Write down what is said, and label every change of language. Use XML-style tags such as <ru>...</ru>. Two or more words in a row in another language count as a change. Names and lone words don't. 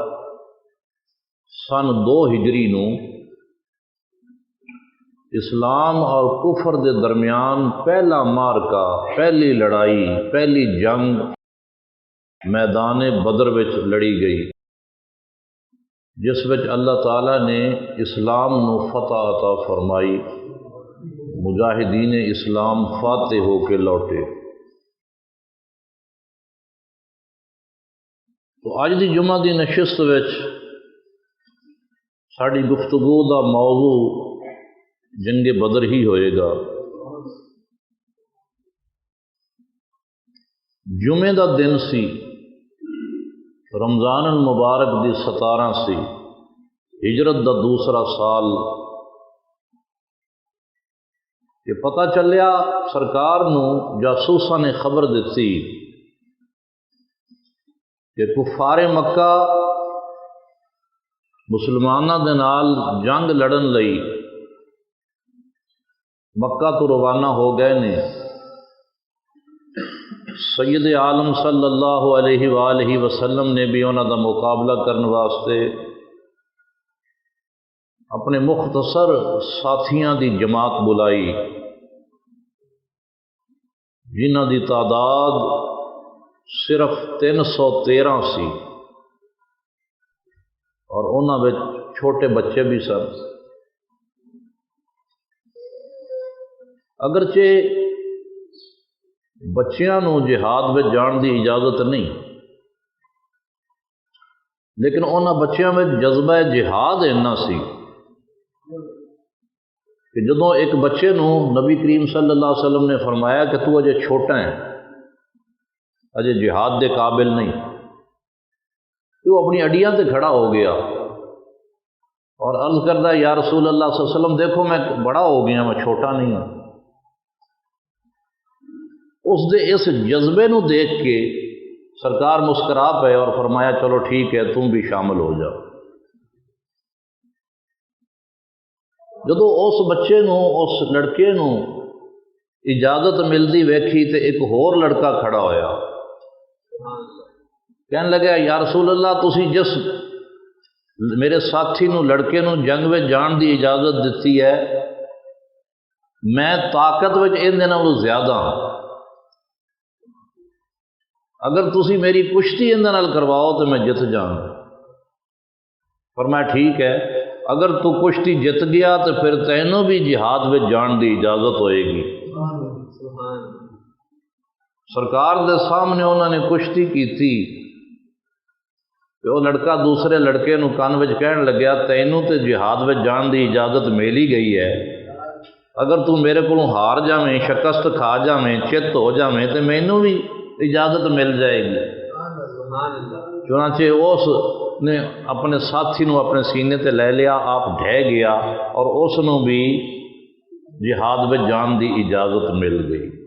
<pa>سن 2 ہجری نو اسلام اور کفر دے درمیان پہلا مارکا، پہلی لڑائی، پہلی جنگ میدان بدر وچ لڑی گئی، جس وچ اللہ تعالی نے اسلام نو فتح عطا فرمائی، مجاہدین اسلام فاتح ہو کے لوٹے۔ تو اج دی جمعہ دی نشست وچ ساڈی گفتگو دا موضوع جنگ بدر ہی ہوئے گا۔ جمعے دا دن سی، رمضان المبارک دی 17 سی، ہجرت دا دوسرا سال، کہ پتہ چلیا سرکار نو جاسوساں نے خبر دتی کہ کفار مکہ مسلمانوں دے نال جنگ لڑن لئی مکہ تو روانہ ہو گئے نے۔ سید عالم</pa> <ar>صلی اللہ علیہ وآلہ وسلم</ar> <pa>نے بھی انہاں دا مقابلہ کرنے واسطے اپنے مختصر ساتھیاں دی جماعت بلائی، جنہاں دی تعداد صرف 313 سی، اور انہاں وچ چھوٹے بچے بھی سن۔ اگرچہ بچیاں نو جہاد وچ جان دی اجازت نہیں، لیکن انہاں بچیاں وچ جذبہ جہاد اینا سی کہ جدوں ایک بچے نو نبی کریم</pa> <ar>صلی اللہ علیہ وسلم</ar> <pa>نے فرمایا کہ تو اجے چھوٹا ہے، اجے جہاد دے قابل نہیں، تو اپنی اڈیاں تے کھڑا ہو گیا اور عرض کردہ یا رسول اللہ</pa> <ar>صلی اللہ علیہ وسلم</ar> <ur>دیکھو میں بڑا ہو گیا، میں چھوٹا نہیں ہوں۔</ur> <pa>اس دے اس جذبے نو دیکھ کے سرکار مسکرا پے اور فرمایا</pa> <ur>چلو ٹھیک ہے تم بھی شامل ہو جاؤ۔</ur> <pa>جدو اس بچے نو، اس لڑکے نو اجازت ملتی ویکھی تے ایک ہور لڑکا کھڑا ہویا، کہنے لگا یا رسول اللہ تسی جس میرے ساتھی نو لڑکے نو جنگ میں جان دی اجازت دیتی ہے، میں طاقت وچ ان دے نالوں زیادہ ہاں، اگر تسی میری کشتی اندر نال کرواؤ تو میں جت جاؤں۔ فرمایا ٹھیک ہے، اگر تو کشتی جت گیا تو پھر تینوں بھی جہاد میں جان دی اجازت ہوئے گی۔ سرکار دے سامنے</pa> <ur>انہوں نے کشتی کی تھی،</ur> <pa>وہ لڑکا دوسرے لڑکے نو کان وچ کہن لگیا تینوں تے جہاد وچ جان دی اجازت مل ہی گئی ہے، اگر تو میرے کو ہار جاویں، شکست کھا جاویں، چت ہو جاویں تو مینوں بھی اجازت مل جائے گی۔ چنانچہ اس نے اپنے ساتھی نو اپنے سینے تے لے لیا، آپ ڈھہ گیا اور اس نو بھی جہاد وچ جان دی اجازت مل گئی۔</pa>